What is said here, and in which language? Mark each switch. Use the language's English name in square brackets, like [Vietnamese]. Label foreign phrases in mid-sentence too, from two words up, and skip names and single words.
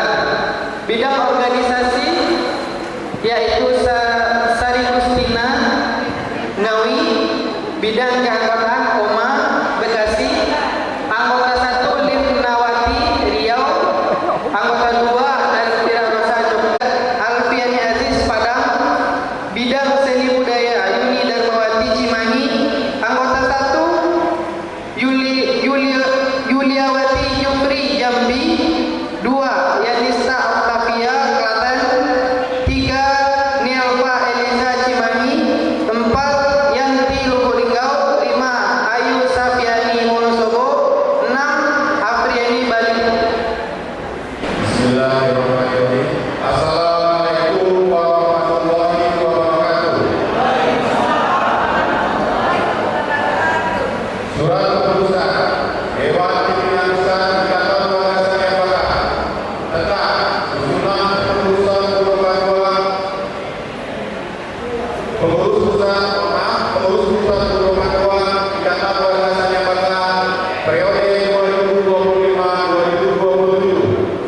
[Indonesian] Bidang organisasi yaitu Sari Gustina Ngawi, bidang keanggotaan Oma Bekasi, anggota 1 Limnawati Riau, anggota 2 Alfira Rosa Jogja, Alfiani Aziz Padang, bidang seni budaya Yuni Darmawati Cimahi, anggota 1 Yuliawati Yufri Jambi, 2 Yanista Octavia Klaten, 3 Nelva Eliza Cimahi, 4 Yanti Lubuk Linggau, 5 Ayu Safiani Wonosobo, 6 Apriani Bali. [Arabic] بسم الله الرحمن الرحيم. السلام عليكم ورحمة الله وبركاته. [Indonesian] Surat keputusan Dewan Pimpinan Pusat Ikatan Warga Sanyambaka tentang susunan kepengurusan Gunung Kagong Pengurus Pusat Gunung Kagong Ikatan Warga Sanyambaka periode 2025-2027.